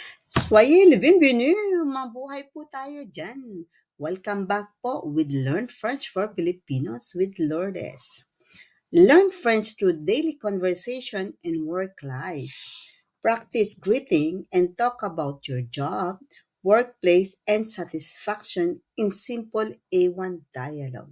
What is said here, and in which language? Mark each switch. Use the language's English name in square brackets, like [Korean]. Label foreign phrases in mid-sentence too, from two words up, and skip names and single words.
[French] Soyez le bienvenu! [Filipino] Mabuhay po tayo dyan. [English] Welcome back po with Learn French for Filipinos with Lourdes. Learn French through daily conversation and work life. Practice greeting and talk about your job, workplace, and satisfaction in simple A1 dialogue.